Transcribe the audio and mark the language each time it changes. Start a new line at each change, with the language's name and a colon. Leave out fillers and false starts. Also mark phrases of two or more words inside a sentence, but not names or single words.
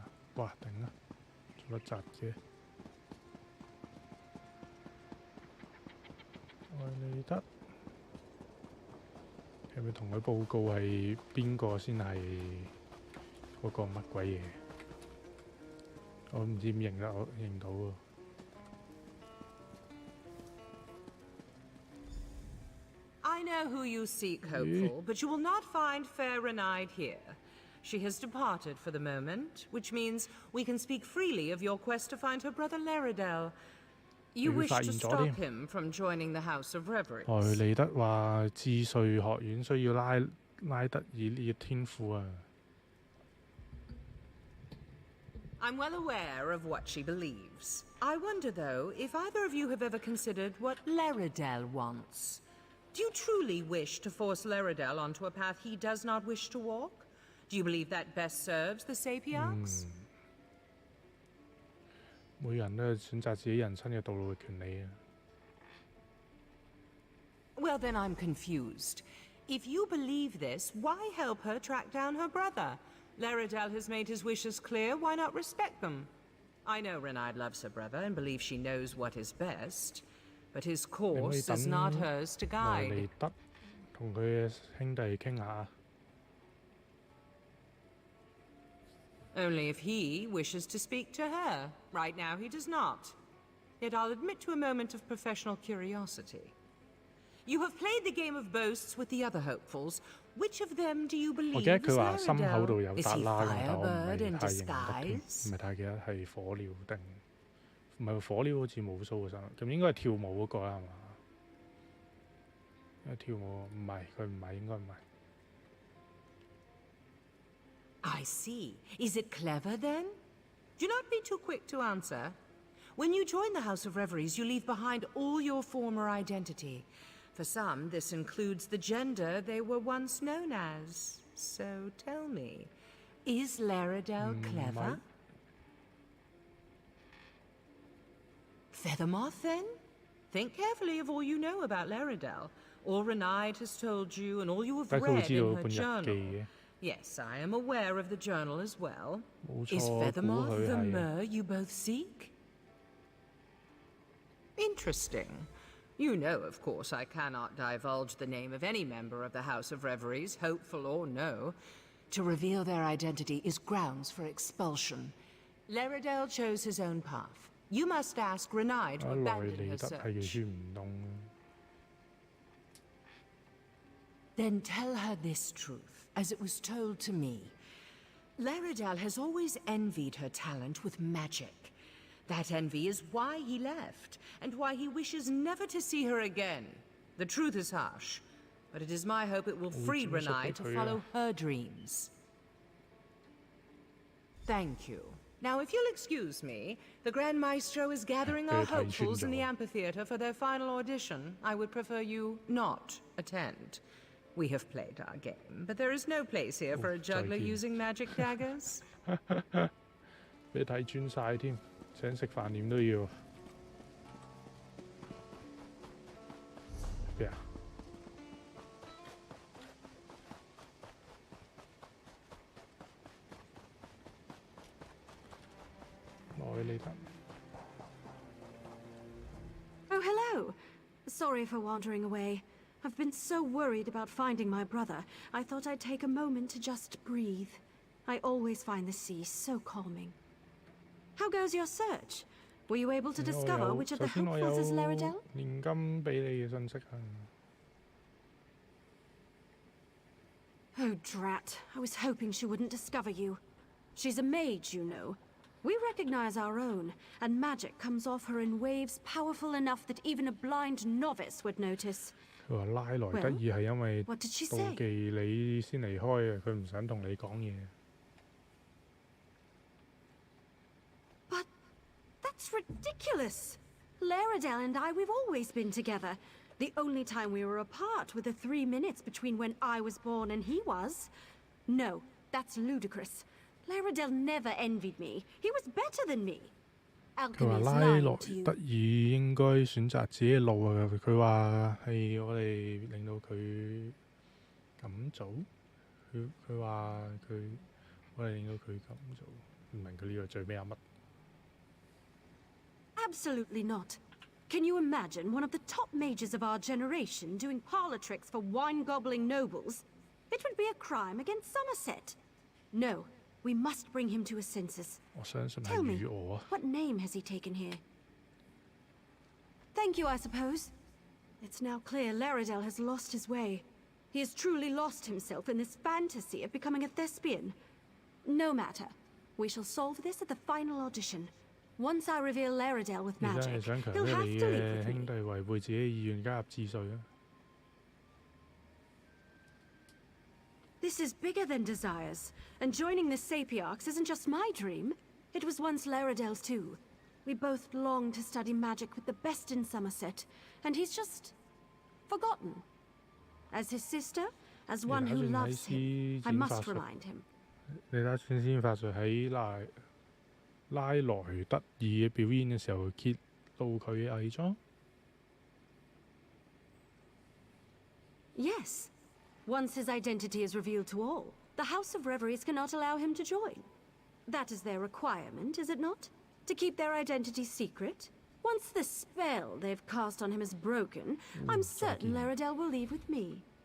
Cantonese: 哇，頂啦，做得窒嘅。萊尼德。係咪同佢報告係邊個先係嗰個乜鬼嘢？哦， 我唔知點認得，我認到喎。
English: I know who you seek, hopeful, but you will not find fair Renide here. She has departed for the moment, which means we can speak freely of your quest to find her brother Laredel. You wish to stop him from joining the House of Reveries.
Cantonese: 萊利德話智瑞學院需要拉德爾呢個天賦啊。
English: I'm well aware of what she believes. I wonder, though, if either of you have ever considered what Laredel wants. Do you truly wish to force Laredel onto a path he does not wish to walk? Do you believe that best serves the Sapiarchs?
Cantonese: 每人都有選擇自己人生嘅道路嘅權利啊。
English: Well, then I'm confused. If you believe this, why help her track down her brother? Laredel has made his wishes clear, why not respect them? I know Renide loves her brother and believes she knows what is best, but his course is not hers to
Cantonese: 萊
English: guide.
Cantonese: 利德同佢嘅兄弟傾下。
English: Only if he wishes to speak to her. Right now he does not. Yet I'll admit to a moment of professional curiosity. You have played the game of boasts with the other hopefuls. Which of them do you
Cantonese: 我
English: believe
Cantonese: 記得
English: is
Cantonese: 佢話心口度有
English: Laredel? Is
Cantonese: 笪
English: he
Cantonese: 啦㗎，但我唔
English: Firebird
Cantonese: 係
English: in
Cantonese: 太認得添，
English: disguise?
Cantonese: 唔係太記得係火鳥定唔係火鳥好似冇須嘅身，咁應該係跳舞嗰個啦係嘛？因為跳舞唔係佢唔係應該唔係。
English: I see. Is it clever, then? Do not be too quick to answer. When you join the House of Reveries, you leave behind all your former identity. For some, this includes the gender they were once known as. So tell me, is Laredel clever? Feathermoth, then? Think carefully of all you know about Laredel. All Renide has told you and all you have
Cantonese: 但係佢會
English: read
Cantonese: 知道
English: in her
Cantonese: 本日記
English: journal.
Cantonese: 嘅。
English: Yes, I am aware of the journal as well.
Cantonese: 冇
English: Is
Cantonese: 錯，估
English: Feathermoth
Cantonese: 佢
English: the
Cantonese: 係
English: myrrh you both seek? Interesting. You know, of course, I cannot divulge the name of any member of the House of Reveries, hopeful or no. To reveal their identity is grounds for expulsion. Laredel chose his own path. You must ask Renide to
Cantonese: 萊
English: abandon
Cantonese: 利
English: her
Cantonese: 德係幾
English: search.
Cantonese: 穿唔動啊。
English: Then tell her this truth, as it was told to me. Laredel has always envied her talent with magic. That envy is why he left, and why he wishes never to see her again. The truth is harsh, but it is my hope it will free Renai to follow her dreams. Thank you. Now, if you'll excuse me, the Grand Maestro is gathering our hopefuls in the amphitheater for their final audition. I would prefer you not attend. We have played our game, but there is no place here for a juggler using magic daggers.
Cantonese: 俾你睇穿晒添，請食飯點都要。咩啊？萊利德。
English: Oh, hello. Sorry for wandering away. I've been so worried about finding my brother, I thought I'd take a moment to just breathe. I always find the sea so calming. How goes your search? Were you able to discover which of the hopefuls is Laredel?
Cantonese: 現金俾你嘅信息啊！
English: Oh, drat. I was hoping she wouldn't discover you. She's a mage, you know. We recognize our own, and magic comes off her in waves powerful enough that even a blind novice would notice.
Cantonese: 佢話拉萊德爾係因為
English: What did she
Cantonese: 妒
English: say?
Cantonese: 忌你先離開嘅，佢唔想同你講嘢。
English: But that's ridiculous! Laredel and I, we've always been together. The only time we were apart were the 3 minutes between when I was born and he was. No, that's ludicrous. Laredel never envied me. He was better than me.
Cantonese: 佢話
English: Alchemy is
Cantonese: 拉
English: lying
Cantonese: 萊
English: to you.
Cantonese: 德爾應該選擇自己嘅路啊！佢話係我哋令到佢咁做。佢話我哋令到佢咁做，唔明佢呢個最尾有乜？
English: Absolutely not. Can you imagine one of the top mages of our generation doing parlor tricks for wine-gobbling nobles? It would be a crime against Somerset. No, We must bring him to his senses.
Cantonese: 我相信
English: Tell
Cantonese: 係
English: me,
Cantonese: 與我啊。
English: what name has he taken here? Thank you, I suppose. It's now clear Laredale has lost his way. He has truly lost himself in this fantasy of becoming a thespian. No matter. We shall solve this at the final audition. Once I reveal Laredale with
Cantonese: 你真係
English: magic,
Cantonese: 想強
English: he'll
Cantonese: 迫
English: have
Cantonese: 你
English: to
Cantonese: 嘅
English: live with
Cantonese: 兄
English: me.
Cantonese: 弟違背自己意願加入治髓啊！
English: This is bigger than desires, and joining the Sapiarchs isn't just my dream. It was once Laredale's too. We both long to study magic with the best in Somerset, and he's just forgotten. As his sister, as one who loves him, I must remind him.
Cantonese: 你打算先發術喺拉萊德爾嘅表演嘅時候揭露佢嘅偽裝？
English: Yes. Once his identity is revealed to all, the House of Reveries cannot allow him to join. That is their requirement, is it not? To keep their identity secret? Once the spell they've cast on him is broken, I'm certain Laredale will leave with me.